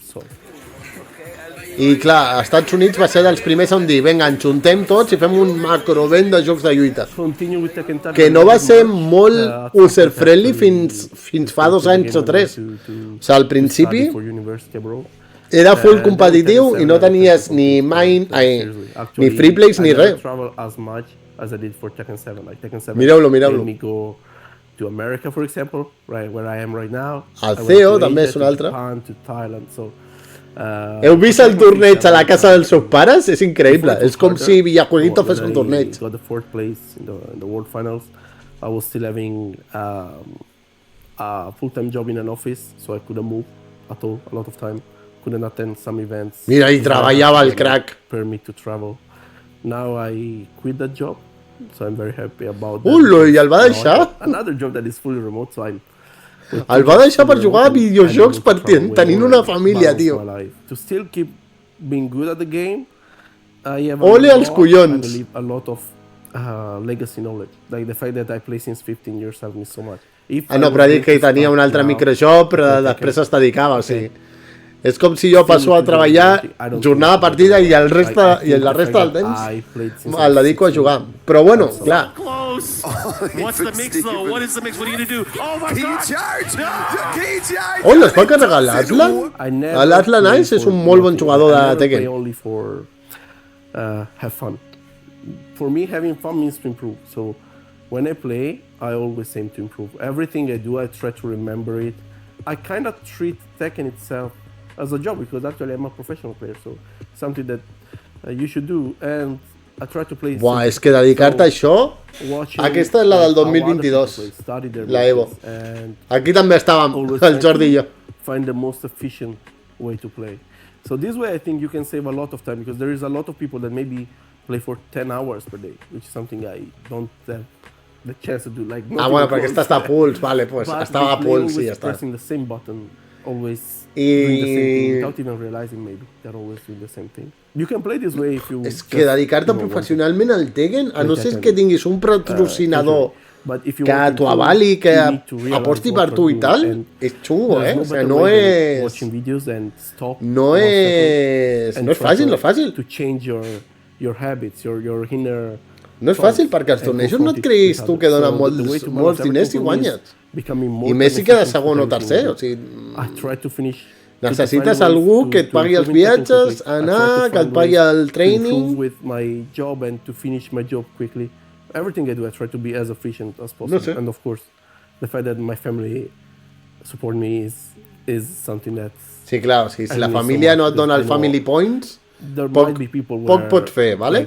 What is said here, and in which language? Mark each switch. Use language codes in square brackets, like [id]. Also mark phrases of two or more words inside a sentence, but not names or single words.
[ca] I clar, als Estats Units va ser dels primers on dir, vinga, ens juntem tots i fem un macrovent de jocs de lluita. Que no va ser molt user-friendly fins fa 2 anys o 3. O sigui, al principi era full competitiu i no tenies ni [en] free plays [ca] ni res. [en] As I did for Tekken 7. Like Tekken 7 [ca] mireu-lo. [en] made me go to America, for example, right where I am right now. [ca] El CEO també és un altre. [en] Japan, to Thailand, so, [ca] heu vist el torneig a la casa dels seus pares? És increïble. És com si Villajueguito fes un torneig. [en] I got the 4th place in the World Finals. I was still having a full-time job in an office, so I couldn't move at all, a lot of time. Couldn't attend some events. [ca] Mira, hi treballava el crack. [en] Permit to travel. Now I quit that job, so I'm very happy about that. [ca] I el va deixar? [en] Another job that is fully remote, so I'm... [ca] El va deixar per jugar a videojocs tenint una família, tio. [en] To still keep being good at the game, I have [ca] als collons. [en] I believe a lot of legacy knowledge. Like the fact that I play since 15 years helped me so much. [ca] No, però ha dit que tenia un altre microjob, però després es dedicava, o sigui. És com si jo passo a treballar, jornada partida i la resta del temps el dedico a jugar. Però bueno, clar. Es va carregar l'Atlan? L'Atlan Ice és un molt bon jugador de Tekken. [en] For me, having fun means to improve. So when I play, I always aim to improve. Everything I do, I try to remember it. I kind of treat Tekken itself as a job because actually I'm a professional player, so something that you should do, and I try to play. [ca] Buah, és que dedicar-te a això, aquesta és la del 2022, la Evo. Aquí també estàvem, el Jordi i jo. [en] Find the most efficient way to play. So this way I think you can save a lot of time because there is a lot of people that maybe play for 10 hours per day, which is something I don't have the chance to do. Like, [ca] bueno, perquè aquesta està a puls, vale, pues estava a puls i ja està. [en] Pressing the same button, always doing the same thing without even realizing maybe they're always doing the same thing. You can play this way if you... [ca] És que dedicar-te professionalment al Tekken, a no ser que tinguis un patrocinador que t'ho avali, que aposti per tu i tal, és xungo, eh? O sigui, no és fàcil, no és fàcil. [en] To change your habits, your inner... [ca] No és fàcil, perquè els tornejos no et creguis tu que donen molts diners i guanyes. I més si queda segon o tercer, o sigui... Necessites algú que et pagui els viatges, anar, que et pagui el training... [en] Everything I do, I try to be as efficient as possible. [ca] No sé. [en] And of course, the fact that my family support me is something that's... [ca] Sí, clar, o sigui, si la família no et dona el [en] family points, [ca] poc pots fer, vale?